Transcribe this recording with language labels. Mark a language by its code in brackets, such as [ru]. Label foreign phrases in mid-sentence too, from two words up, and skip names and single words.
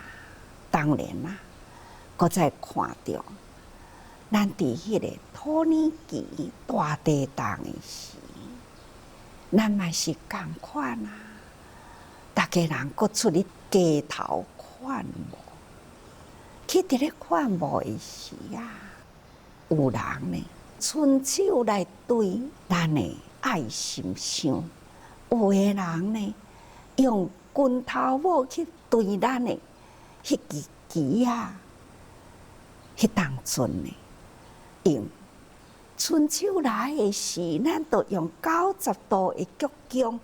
[nan] 当然啦，搁再看到咱伫迄个土耳其大地震的时，咱嘛是共款啊。大家人搁出去街头看无，去伫咧看无的时啊，有人呢伸手来对咱的爱心箱，有的人呢用拳头母去对咱的迄支旗啊，迄当阵呢用伸手来的时，咱就用90度的鞠躬。